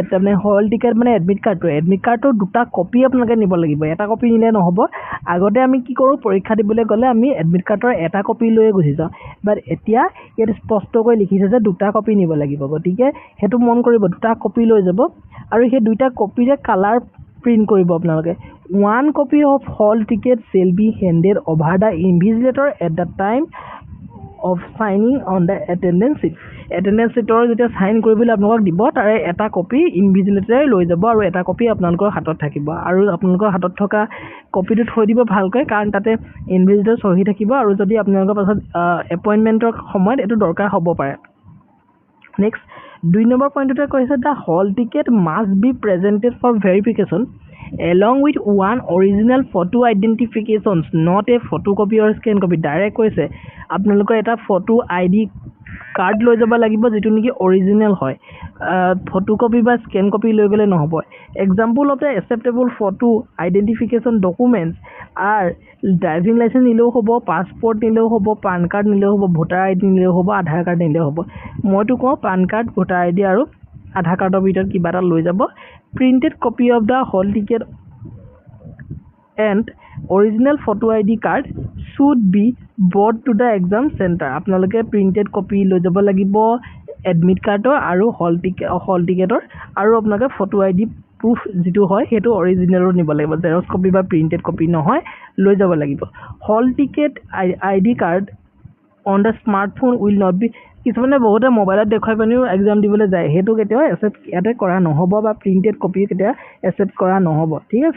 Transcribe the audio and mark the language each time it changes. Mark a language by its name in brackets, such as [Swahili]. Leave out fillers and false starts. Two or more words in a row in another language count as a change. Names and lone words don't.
[Assamese] তাৰমানে [English] hall ticket [Assamese] মানে [English] admit card [Assamese] দুটা কপি আপোনালোকে নিব লাগিব, এটা কপি নিলে নহ'ব। আগতে আমি কি কৰোঁ, পৰীক্ষা দিবলৈ গ'লে আমি [English] admit card [Assamese] এটা কপি লৈয়ে গুচি যাওঁ, বাট এতিয়া ইয়াত স্পষ্টকৈ লিখিছে যে দুটা কপি নিব লাগিব। গতিকে সেইটো মন কৰিব, দুটা কপি লৈ যাব আৰু সেই দুইটা কপিৰে [English] colour print [Assamese] কৰিব আপোনালোকে। [English] 1 copy of hall ticket shall be handed over the invigilator at the time of signing on the attendance sheet. Attendance sheetor [Assamese] যেতিয়া সাইন কৰিবলৈ আপোনালোকক দিব, তাৰে এটা কপি ইনভিজিলেটৰে লৈ যাব আৰু এটা কপি আপোনালোকৰ হাতত থাকিব। আৰু আপোনালোকৰ হাতত থকা কপিটো থৈ দিব ভালকৈ, কাৰণ তাতে ইনভিজিলেটৰ চহী থাকিব আৰু যদি আপোনালোকৰ পাছত এপইণ্টমেণ্টৰ সময়ত এইটো দৰকাৰ হ'ব পাৰে। নেক্সট 2 নম্বৰ পইণ্টতে কৈছে, [English] the hall ticket must be presented for verification along with one original photo identifications, not a photocopy or scan copy. [Assamese] ডাইৰেক্ট কৈছে আপোনালোকৰ এটা [English] photo ID card [Assamese] লৈ যাব লাগিব, যিটো নেকি অৰিজিনেল হয়। ফটোকপি বা [English] scan copy [Assamese] লৈ গ'লে নহ'ব। [English] example of the acceptable photo identification documents are driving licence [Assamese] নিলেও হ'ব, পাছপৰ্ট নিলেও হ'ব, [English] PAN card [Assamese] নিলেও হ'ব, [English] voter ID [Assamese] নিলেও হ'ব, [English] Aadhaar card [Assamese] নিলেও হ'ব। মইতো কওঁ [English] PAN card, voter ID [Assamese] আৰু [English] Aadhaar card [Assamese] ভিতৰত কিবা এটা লৈ যাব। [English] printed copy of the hall ticket and original photo ID card should be brought to the exam centre. [Assamese] আপোনালোকে [English] printed copy [Assamese] লৈ যাব লাগিব [English] admit card [Assamese] আৰু [English] hall ticket, [Assamese] আৰু আপোনালোকে [English] photo ID proof [Assamese] যিটো হয় সেইটো অৰিজিনেলো নিব লাগিব, [English] xerox copy [Assamese] বা [English] printed copy [Assamese] নহয়, লৈ যাব লাগিব। [English] hall ticket ID card on the smartphone will not be, [Assamese] কিছুমানে বহুতে মোবাইলত দেখুৱাই পিনিও এক্সাম দিবলৈ যায়, সেইটো কেতিয়াও একচেপ্ট ইয়াতে কৰা নহ'ব, বা [English] printed copy [Assamese] কেতিয়াও একচেপ্ট কৰা নহ'ব, ঠিক আছে।